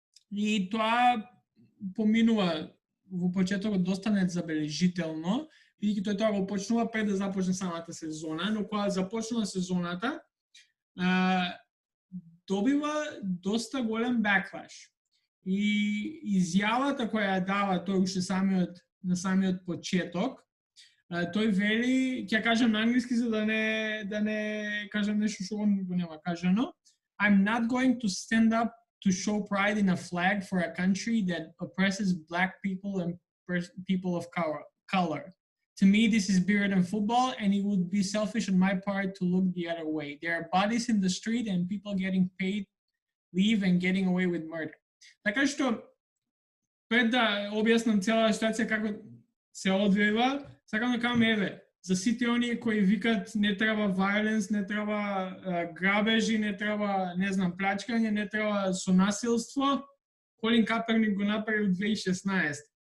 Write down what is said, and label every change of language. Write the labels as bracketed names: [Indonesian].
[Macedonian] И тоа поминува во почетокот доста незабележително, бидејќи тој тоа го почнува пред да започне самата сезона, но кога започнува сезоната, добива доста голем беклаш. И изјавата која ја дава тој уште на самиот почеток, тој вели, ќе кажам на англиски за да не кажам нешто што он го нема кажано. [English] I'm not going to stand up to show pride in a flag for a country that oppresses black people and people of color. To me, this is bigger than football, and it would be selfish on my part to look the other way. There are bodies in the street and people getting paid leave and getting away with murder. [Macedonian] Така што, пред да објаснам цела ситуација како се одвива, сакам да кажам, еве, за сите оние кои викат не треба violence, не треба грабежи, не треба, не знам, плачкање, не треба сонасилство, Колин Каперник го направи во 2016.